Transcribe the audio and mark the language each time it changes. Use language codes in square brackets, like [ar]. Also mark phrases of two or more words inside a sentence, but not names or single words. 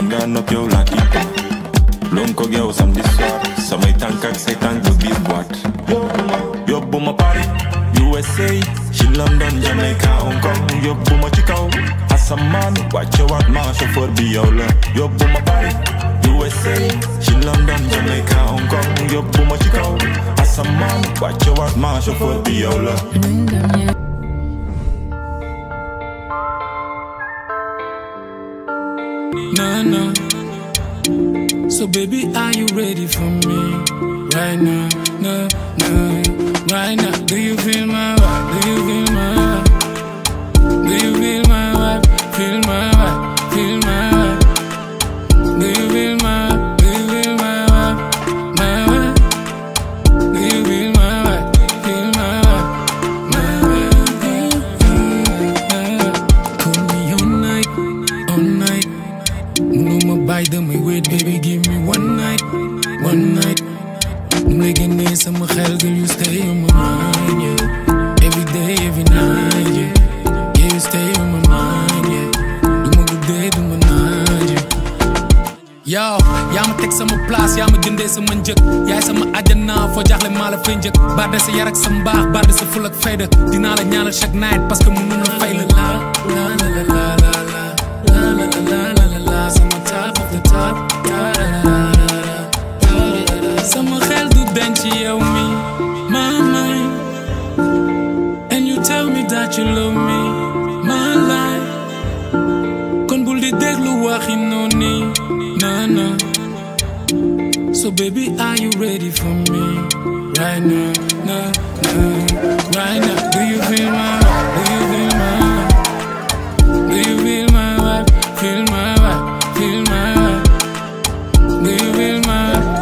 [wo] nga nopp yow laa kiipa lon ko yow [fr] samedi soir [wo] samay tànk ak say tànk biir boîte yóbbu ma Paris USA ci London Jamaica Hong Kong yóbbu ma ci kaw asamaan wàcce waat ma chauffeur bi yow la yóbbu ma Paris USA ci London Jamaica Hong Kong yóbbu ma ci kaw asamaan wàcce waat ma chauffeur bi yow la [en] No, no. So baby, are you ready for me? Right now, no, no. Right now, do you feel my vibe? Do you feel my vibe? Do you feel my vibe? Feel my vibe? Feel my vibe? Do you feel my vibe? Do you feel my vibe? My vibe? Do you feel my vibe? Feel my vibe? My vibe? Call me all night, all night. No more buy them, wait, baby, give me one night, one night. Making this in my head, girl, you stay on my mind, yeah. Every day, every night, yeah. Yeah, you stay on my mind, yeah. Do my good day, do my night, yeah. [wo] Yo, yaa ma teg sama place, yaa ma jëndee sama njëg. Yaay sama àjjana, foo jaaxle maa la fay njëg. Barde sa yar ak sa mbaax, barde sa ful ak fayda. Dinaa la ñaanal chaque night, [fr] parce que [wo] mënu la fay la la la la la la la la la la la la la. [en] Sama top of the top, la la la la la. [wo] Sama xel du denc yow mi, [en] my mind. And you tell me that you love me, my life. [wo] Kon bul di déglu waxi noonu, nah nah. [en] So baby, are you ready for me? Right now, nah nah. Right now, do you feel my vibe? Do you feel my vibe? Do you feel my vibe? Feel my vibe? Feel my vibe? Do you feel my vibe?